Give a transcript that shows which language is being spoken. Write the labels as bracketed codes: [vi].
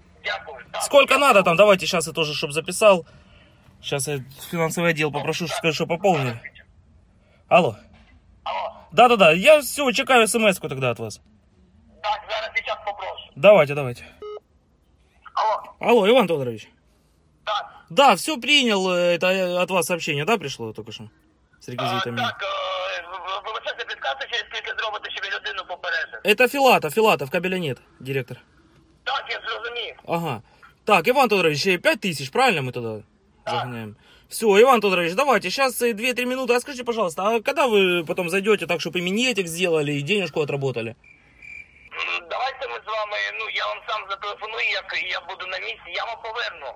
[uk] Дякую. Так, [ru] сколько надо там, давайте, [uk] зараз я теж, щоб записав. Зараз я фінансовий відділ попрошу, щоб скажу, що поповнили. Алло. Алло. Да-да-да, я все, чекаю смс-ку тоді від вас. Так, зараз дівчат попрошу. Давайте. Алло. [ru] Алло, Иван Тодорович. Да. Да, все принял, это от вас сообщение, да, пришло только что? С реквизитами. Так, вы сейчас предсказываете, сколько сделать, чтобы людину побережете? Это Филатов, кабеля нет, директор. [uk] Так, я зрозумів. Ага. [ru] Так, Иван Тодорович, 5000, правильно мы туда загоняем? Все, Иван Тодорович, давайте, сейчас 2-3 минуты, а скажите, пожалуйста, а когда вы потом зайдете так, чтобы и минетик сделали, и денежку отработали? [uk] Давайте ми з вами, ну, я вам сам зателефоную, як я буду на місці, я вам поверну.